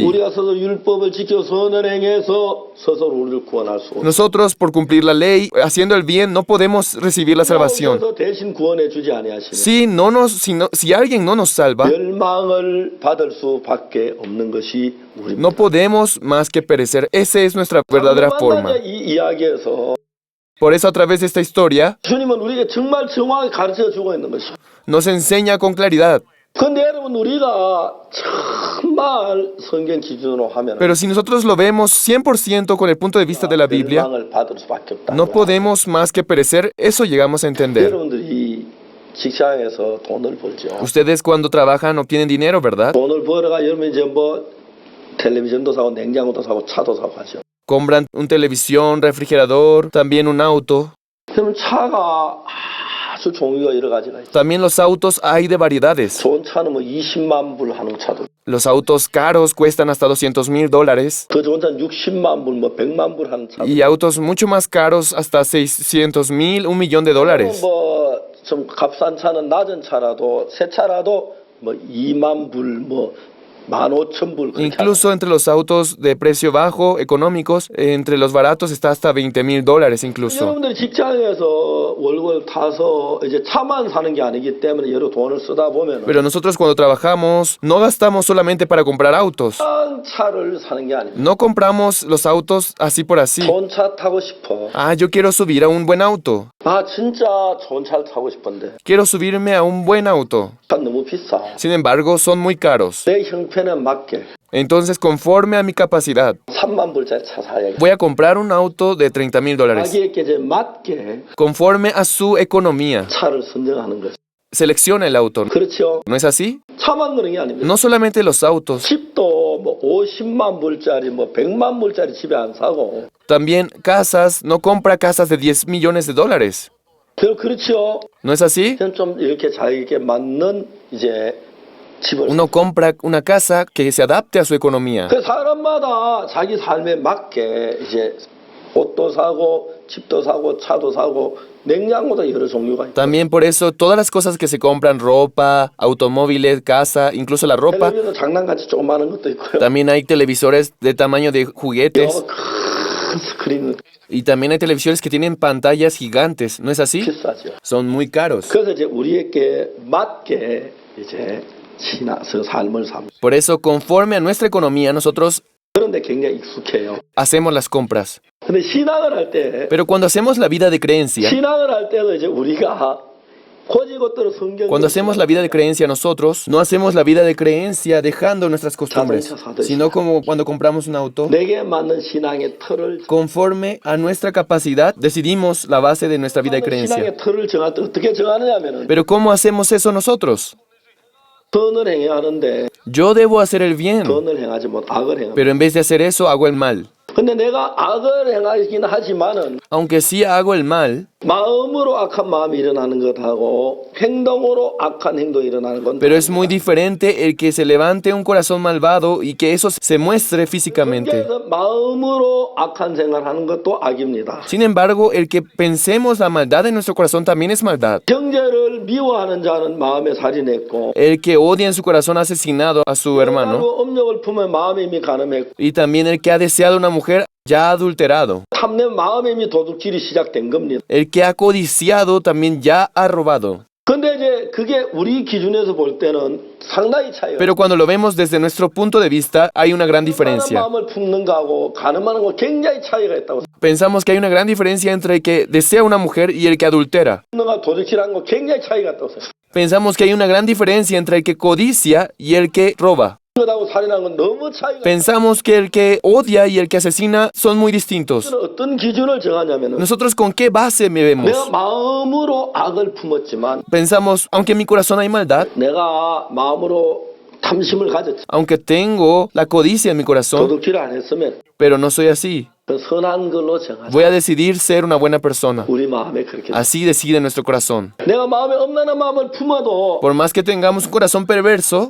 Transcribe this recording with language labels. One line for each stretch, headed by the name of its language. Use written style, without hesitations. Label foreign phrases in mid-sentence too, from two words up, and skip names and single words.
Korean: 우리가 스스로 율법을 지켜 선을 행해서 스스로 우리를 구원할 수 없어.
Spanish: Nosotros, por cumplir la ley, haciendo el bien, no podemos recibir la salvación.
Korean: 그래서 대신 구원해 주지 아니하시면
Spanish: Si alguien no nos salva,
Korean: 멸망을 받을 수밖에 없는 것이 우리입니다.
Spanish: no podemos más que perecer. Esa es nuestra verdadera forma.
Korean: 이 이야기에서
Spanish: Por eso, a través de esta historia,
Korean: 주님은 우리에게 정말 정확하게 가르쳐 주고 있는 것이죠.
Spanish: nos enseña con claridad.
Korean: 근데 여러분 우리가 정말 성경 기준으로 하면
Spanish: Pero si nosotros lo vemos 100% con el punto de vista de la Biblia,
Korean: 멸망을 받을 수밖에 없다.
Spanish: no podemos más que perecer. Eso llegamos a entender.
Korean: 여러분들이 직장에서 돈을 벌죠.
Spanish: Ustedes cuando trabajan obtienen dinero, ¿verdad?
Korean: 돈을 벌어가 여러분 이제 뭐 텔레비전도 사고 냉장고도 사고 차도 사고 하죠.
Spanish: Compran un televisión, refrigerador, también un auto.
Korean: 그럼 차가 아주 종류가 여러 가지가 있어요.
Spanish: También los autos hay de variedades.
Korean: 좋은 차는 뭐 20만 불 하는 차도
Spanish: Los autos caros cuestan hasta $200,000
Korean: 더 좋은 차는 60만 불, 뭐 100만 불 하는 차도
Spanish: y autos mucho más caros hasta $600,000, $1,000,000.
Korean: 뭐좀 값싼 차는 낮은 차라도 새 차라도 뭐 2만 불, 뭐 15,000불
Spanish: Incluso entre los autos de precio bajo, económicos, entre los baratos está hasta $20,000 incluso.
Korean: 여러분들이 직장에서 월급 타서 이제 차만 사는 게 아니기 때문에 여러 돈을 쓰다 보면
Spanish: Pero nosotros cuando trabajamos no gastamos solamente para comprar autos.
Korean: 차를 사는 게 아닙니다.
Spanish: No compramos los autos así por así.
Korean: 좋은 차 타고 싶어.
Spanish: Ah, yo quiero subir a un buen auto.
Korean: 아 진짜 좋은 차를 타고 싶은데
Spanish: Quiero subirme a un buen auto.
Korean: 차 너무 비싸.
Spanish: Sin embargo, son muy caros.
Korean: 내 형편에 맞게
Spanish: Entonces, conforme a mi capacidad,
Korean: 3만 불짜리 차 사야겠다.
Spanish: voy a comprar un auto de $30,000.
Korean: 자기에게 이제 맞게
Spanish: Conforme a su economía.
Korean: 차를 선정하는 거죠.
Spanish: selecciona el auto.
Korean: 그렇죠.
Spanish: ¿No es así?
Korean: 차만 그런 게 아닙니다.
Spanish: No solamente los autos,
Korean: 집도 뭐 50만 불짜리 뭐 100만 불짜리 집에 안 사고.
Spanish: también casas, no compra casas de 10 millones de dólares.
Korean: 그렇죠.
Spanish: ¿No es así?
Korean: 그냥 좀 이렇게 자기에게 맞는 이제 집을.
Spanish: Uno compra una casa que se adapte a su economía.
Korean: 그 사람마다 자기 삶에 맞게 이제 옷도 사고 집도 사고 차도 사고 냉장고도 여러 종류가 있고.
Spanish: También por eso todas las cosas que se compran, ropa, automóviles, casa, incluso la ropa,
Korean: 텔레비전 장난같이 조그마한 것도 있고요.
Spanish: también hay televisores de tamaño de juguetes
Korean: 큰 스크린
Spanish: y también hay televisores que tienen pantallas gigantes, ¿no es así?
Korean: 비싸죠.
Spanish: Son muy caros.
Korean: 그래서 이제 우리에게 맞게 이제 신앙서 삶을 삽니다.
Spanish: Por eso, conforme a nuestra economía, nosotros
Korean: 그런데 굉장히 익숙해요.
Spanish: hacemos las compras.
Korean: 근데 신앙을 할 때,
Spanish: Pero cuando hacemos la vida de creencia,
Korean: 신앙을 할 때도 이제 우리가 고지것대로 성경.
Spanish: cuando hacemos la vida de creencia nosotros, no hacemos la vida de creencia dejando nuestras costumbres, sino como cuando compramos un auto.
Korean: 내게 맞는 신앙의 틀을.
Spanish: Conforme a nuestra capacidad, decidimos la base de nuestra vida de creencia.
Korean: 신앙의 틀을 정할 때 어떻게 정하느냐면은
Spanish: Pero ¿cómo hacemos eso nosotros?
Korean: 선을 행해야 하는데
Spanish: Yo debo hacer el bien,
Korean: 선을 행하지 못 악을 행합니다.
Spanish: pero en vez de hacer eso, hago el mal.
Korean: 근데 내가 악을 행하긴 하지만은
Spanish: Aunque sí hago el mal,
Korean: 마음으로 악한 마음이 일어나는 것하고 행동으로 악한 행동이 일어나는 건
Spanish: pero es muy diferente el que se levante un corazón malvado y que eso se muestre físicamente.
Korean: 그래서 마음으로 악한 생각하는 것도 악입니다.
Spanish: Sin embargo, el que pensemos la maldad en nuestro corazón también es maldad.
Korean: 형제를 미워하는 자는 마음에 살인했고
Spanish: El que odia en su corazón ha asesinado a su hermano.
Korean: 음욕을 품은 마음에 이미 간음했고
Spanish: Y también el que ha deseado una mujer ya ha adulterado.
Korean: 탐내 마음에 이미 도둑질이 시작된 겁니다.
Spanish: El que ha codiciado también ya ha robado.
Korean: 근데 이제 그게 우리 기준에서 볼 때는 상당히 차이가.
Spanish: Pero cuando lo vemos desde nuestro punto de vista, hay una gran diferencia.
Korean: 마음을 품는 거하고 간음하는 거 굉장히 차이가 있다고.
Spanish: Pensamos que hay una gran diferencia entre el que desea una mujer y el que adultera.
Korean: 품는가 도둑질하는 거 굉장히 차이가 있다고.
Spanish: Pensamos que hay una gran diferencia entre el que codicia y el que roba.
Korean: 하고 살인하는 건 너무 차이가.
Spanish: Pensamos que el que odia y el que asesina son muy distintos.
Korean: 어떤 기준을 정하냐면은
Spanish: Nosotros con qué base me
Korean: 내가
Spanish: vemos.
Korean: 마음으로 악을 품었지만
Spanish: Pensamos, aunque en mi corazón hay maldad,
Korean: 내가 마음으로 탐심을 가졌지.
Spanish: aunque tengo la codicia en mi corazón,
Korean: 도둑질을 안 했으면
Spanish: pero no soy así.
Korean: 그 선한 걸로 정하자.
Spanish: Voy a decidir ser una buena persona.
Korean: 우리 마음에 그렇게.
Spanish: Así decide nuestro corazón.
Korean: 내가 마음에 엄란한 마음을 품어도
Spanish: Por más que tengamos un corazón perverso,